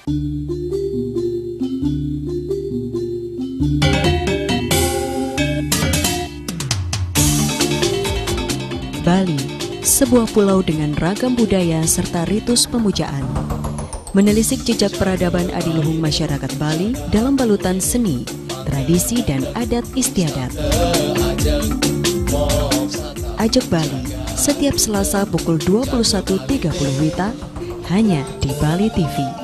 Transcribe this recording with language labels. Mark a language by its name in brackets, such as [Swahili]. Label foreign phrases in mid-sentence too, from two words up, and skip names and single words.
[Indonesian] Bali, sebuah pulau dengan ragam budaya serta ritus pemujaan. Menelisik jejak peradaban adiluhung masyarakat Bali dalam balutan seni, tradisi dan adat istiadat. Ajak Bali, setiap Selasa pukul 21.30 WITA, hanya di Bali TV.